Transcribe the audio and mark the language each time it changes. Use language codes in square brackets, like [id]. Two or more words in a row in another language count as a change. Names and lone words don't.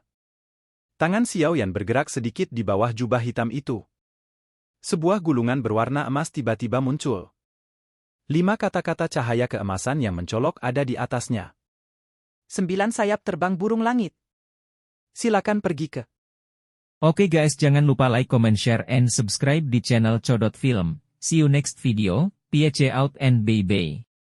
[id] Tangan Xiao Yan bergerak sedikit di bawah jubah hitam itu. Sebuah gulungan berwarna emas tiba-tiba muncul. 5 kata-kata cahaya keemasan yang mencolok ada di atasnya. 9 sayap terbang burung langit. Silakan pergi ke. [en] Oke guys, [id] jangan lupa [en] like, comment, share, and subscribe di channel Codot Film. See you next video. Peace out and bye-bye.